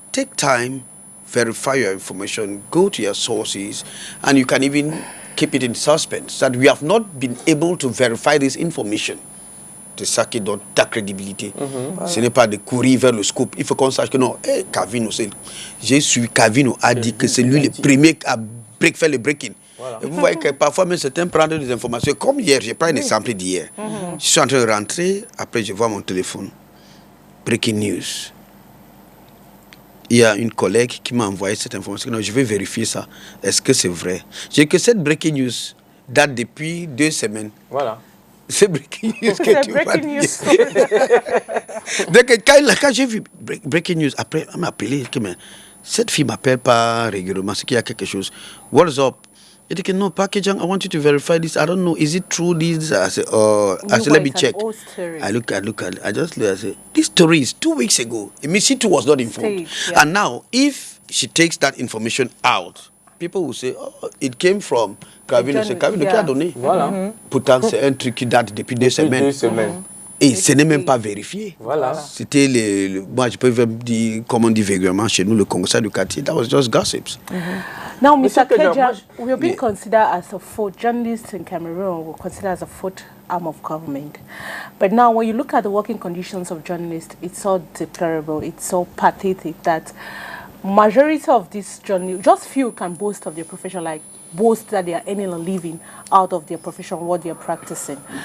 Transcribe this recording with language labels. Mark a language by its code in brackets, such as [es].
[en] Take time, verify your information, go to your sources, and you can even keep it in suspense that we have not been able to verify this information. [fr] C'est ça qui donne ta crédibilité. Ce n'est pas de courir vers le scoop. Il faut qu'on sache que non, Calvino, j'ai su Calvino a dit que c'est lui le premier à faire le breaking. Voilà. Et vous voyez que parfois même certains prennent des informations. Comme hier, j'ai pris un exemple d'hier. Je suis en train de rentrer, après je vois mon téléphone. Breaking news. Il y a une collègue qui m'a envoyé cette information. Non, je vais vérifier ça. Est-ce que c'est vrai? J'ai que cette breaking news date depuis 2 semaines. Voilà. C'est breaking news que tu vas dire. Donc, quand j'ai vu breaking news, après, elle m'a appelé. Mais cette fille ne m'appelle pas régulièrement. C'est qu'il y a quelque chose. [en] What's up? [fr] Elle dit que non, pas [en] Kejang, I want you to verify this. I don't know. Is it true this? I said, let me check. I look at I just look, I say, this story is 2 weeks ago. It means she too was not informed. And now, if she takes that information out, people will say, oh, it came from Calvino. [fr] C'est Calvino qui a donné. Voilà. Pourtant, c'est un truc qui date depuis 2 semaines. Et ce n'est même pas vérifié. Voilà. C'était moi, je peux même dire, comme on dit vulgairement chez nous, le conseil du quartier. [en] That was just gossips. Now, Mr. Kejang, we are being considered as a fourth, journalists in Cameroon were considered as a fourth arm of government. But now, when you look at the working conditions of journalists, it's so deplorable, it's so pathetic that majority of these journalists, just few can boast of their profession, like boast that they are earning a living out of their profession, what they are practicing.